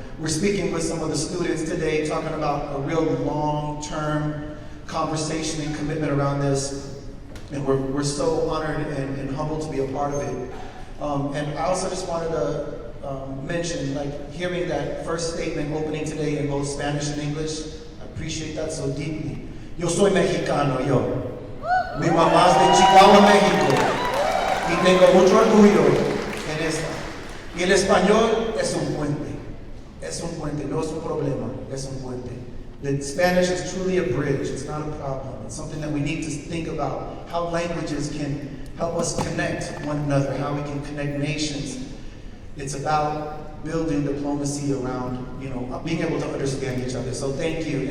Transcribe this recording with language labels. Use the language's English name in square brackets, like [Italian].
[English] We're speaking with some of the students today, talking about a real long-term conversation and commitment around this. And we're so honored and humbled to be a part of it. And I also just wanted to mention, like, hearing that first statement opening today in both Spanish and English, I appreciate that so deeply. [Spanish] Yo soy mexicano, yo. Mi mamá es de Chicago, México. Y tengo mucho orgullo en esta. Y el español es un puente. Es un puente, no es un problema, es un puente. [English] The Spanish is truly a bridge, it's not a problem. It's something that we need to think about, how languages can help us connect one another, how we can connect nations. It's about building diplomacy around, being able to understand each other. So thank you.